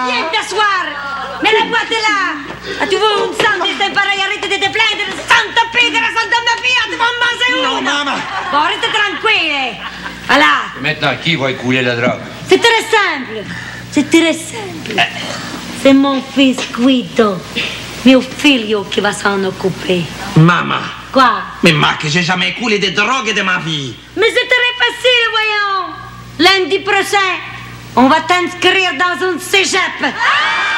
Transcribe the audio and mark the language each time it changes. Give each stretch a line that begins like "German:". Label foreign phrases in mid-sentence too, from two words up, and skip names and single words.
French: Viens t'asseoir. Mais la boîte est là. Ah, tu veux une santé, c'est pareil, arrête de te plaindre. Santa Pedra, Santa mia fille, tu vas en manger une. Non, maman. Bon, reste tranquille. Voilà. Maintenant, qui va écouler la drogue? C'est très simple. C'est très simple. C'est mon fils Guido,
Italian: mio figlio,
French: qui va s'en occuper. Maman. Quoi? Mais que j'ai jamais coulé de drogue de ma vie. Mais c'est très facile, voyons. Lundi prochain, on va t'inscrire dans un cégep.